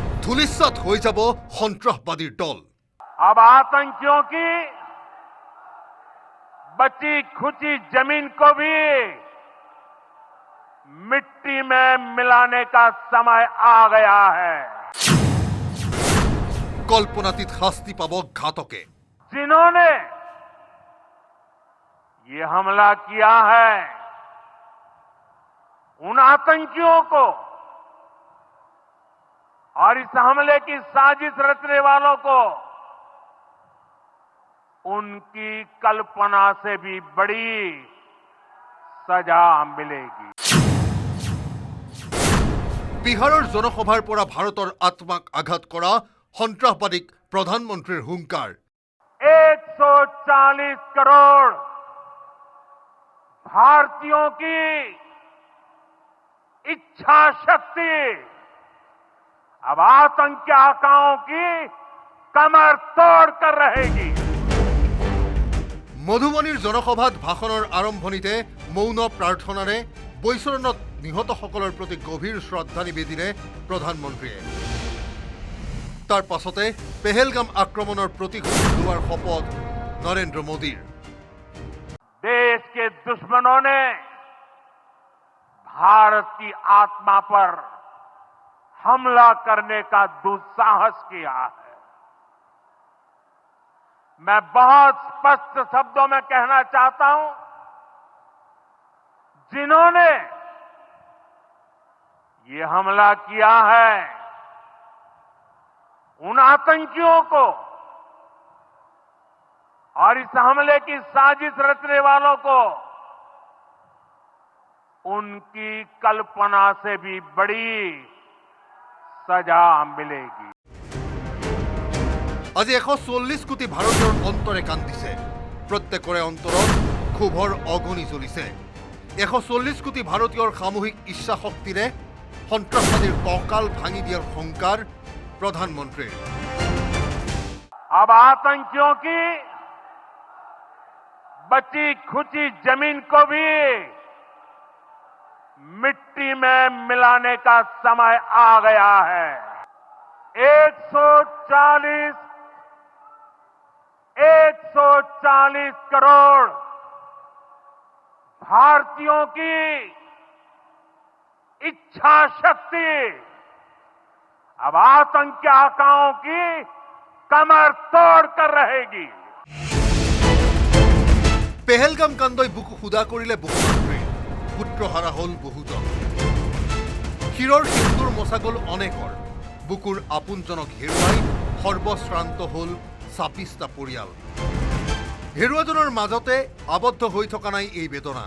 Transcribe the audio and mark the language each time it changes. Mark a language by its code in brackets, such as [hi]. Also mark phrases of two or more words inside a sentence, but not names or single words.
[as] ধুলিসাৎ হৈ যাব সন্ত্ৰাসবাদীৰ দল। [hi] अब आतंकियों की बची खुची जमीन को भी मिट्टी में मिलाने का समय आ गया है। [as] কল্পনাতীত শাস্তি পাব ঘাতকে। [hi] जिन्होंने ये हमला किया है उन आतंकियों को और इस हमले की साजिश रचने वालों को उनकी कल्पना से भी बड़ी सजा मिलेगी। [as] বিহাৰৰ জনসভাৰ পৰা ভাৰতৰ আত্মাক আঘাত কৰা সন্ত্ৰাসবাদীক প্ৰধানমন্ত্ৰীৰ হুংকাৰ। [hi] 140 करोड़ भारतीयों की इच्छा शक्ति अब आतंकी आकाओं की कमर तोड़ कर रहेगी। [as] মধুবনীৰ জনসভাত ভাষণৰ আৰম্ভণিতে মৌন প্ৰাৰ্থনাৰে বৈচৰণত নিহতসকলৰ প্ৰতি গভীৰ শ্ৰদ্ধা নিবেদিলে প্ৰধানমন্ত্ৰীয়ে। তাৰ পাছতে পেহেলগাম আক্ৰমণৰ প্ৰতিশোধ লোৱাৰ শপত নৰেন্দ্ৰ মোদীৰ। [hi] देश के दुश्मनों ने भारत की आत्मा पर हमला करने का दुस्साहस किया है। मैं बहुत स्पष्ट शब्दों में कहना चाहता हूं, जिन्होंने ये हमला किया है उन आतंकियों को और इस हमले की साजिश रचने वालों को उनकी कल्पना से भी बड़ी सजा मिलेगी। [as] আজি 140 কোটি ভাৰতীয়ৰ অন্তৰে কান্দিছে। প্ৰত্যেকৰে অন্তৰত ক্ষোভৰ অগ্নি জ্বলিছে। 140 কোটি ভাৰতীয়ৰ সামূহিক ইচ্ছা শক্তিৰে সন্ত্ৰাসবাদীৰ কঁকাল ভাঙি দিয়াৰ সংকাৰ প্ৰধানমন্ত্ৰীৰ। [hi] अब आतंकियों की बची खुची जमीन को भी मिट्टी में मिलाने का समय आ गया है। 140 करोड़ भारतीयों की इच्छा शक्ति अब आतंकी आकाओं की कमर तोड़ कर रहेगी। [as] পেহেলগাম কাণ্ডই বুকু সুদা কৰিলে বহুমন্ত্ৰীৰ। পুত্ৰহাৰা হ'ল বহুজন। শিৰৰ সিন্দুৰ মচা গ'ল অনেকৰ। বুকুৰ আপোনজনক হেৰুৱাই সৰ্বশ্ৰান্ত হ'ল 26টা পৰিয়াল। হেৰুৱাজনৰ মাজতে আবদ্ধ হৈ থকা নাই এই বেদনা।